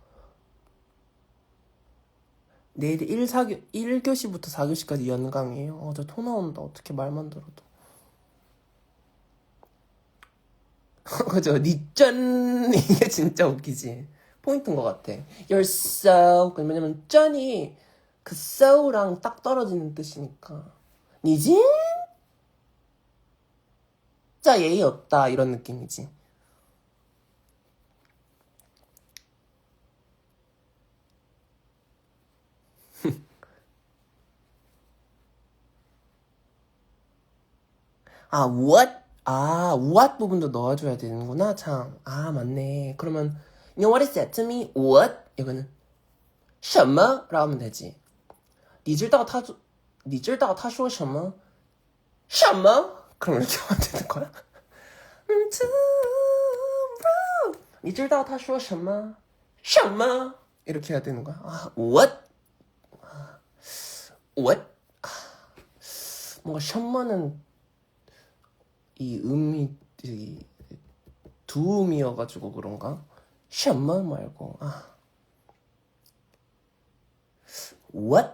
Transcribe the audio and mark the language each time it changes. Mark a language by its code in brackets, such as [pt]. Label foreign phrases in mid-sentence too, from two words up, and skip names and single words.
[ko] 내일 1교시부터 4교시까지 연강이에요. 저 토 나온다. 어떻게 말만 들어도. 그죠? 니짠! 이게 진짜 웃기지. 포인트인 것 같아. [en] You're so. [ko] 왜냐면 짠이 그 so랑 딱 떨어지는 뜻이니까. 니 진짜 예의 없다. 이런 느낌이지. [en] 아, what? [ko] 아, what 부분도 넣어줘야 되는구나, 참. 아, 맞네. 그러면, [en] you know what is that to me? What? [ko] 이거는, [zh] 什么? [ko] 라고 하면 되지. [zh] 你知道他说什么? 什么? [ko] 그럼 이렇게 하면 되는 거야? [zh] 你知道他说什么? 什么? [ko] 이렇게 해야 되는 거야? 아, [en] what? what? [ko] 뭔가 什么는 이 음이 두음이어가지고 그런가? 什么 말고 what?